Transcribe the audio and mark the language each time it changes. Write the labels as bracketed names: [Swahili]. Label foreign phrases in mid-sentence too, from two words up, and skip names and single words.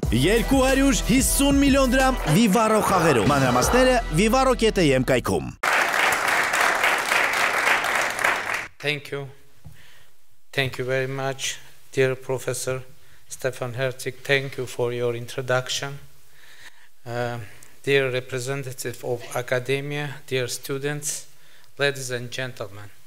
[Armenian] 250 միլիոն դրամ Vivaro խաղերում։ Մանրամասները vivaro.am կայքում։ [English] Thank you. Thank you very much, dear Professor Stefan Herzig. Thank you for your introduction. Dear representative of academia, dear students, ladies and gentlemen.